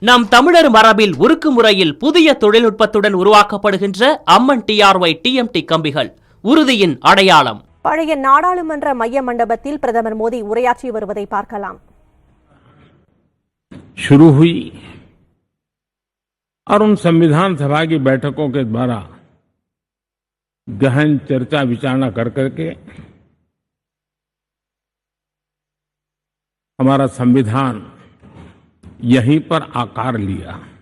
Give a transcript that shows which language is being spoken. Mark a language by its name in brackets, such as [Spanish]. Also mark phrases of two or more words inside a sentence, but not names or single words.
[Tamil] நம் தமிழர் மரபில் உருக்கு முறையில் புதிய தொழில்நுட்பத்துடன் உருவாக்கப்படுகின்ற அம்மன் டிஆர்ஒய் டிஎம்டி கம்பிகள் உறுதியின் அடையாளம். பழைய நாடாளுமன்ற மைய மண்டபத்தில் பிரதமர் மோடி உரையாற்றி வருவதை பார்க்கலாம். [Hindi] शुरू हुई और उन संविधान सभा की बैठकों के द्वारा गहन चर्चा विचारणा कर करके हमारा संविधान यहीं पर आकार लिया.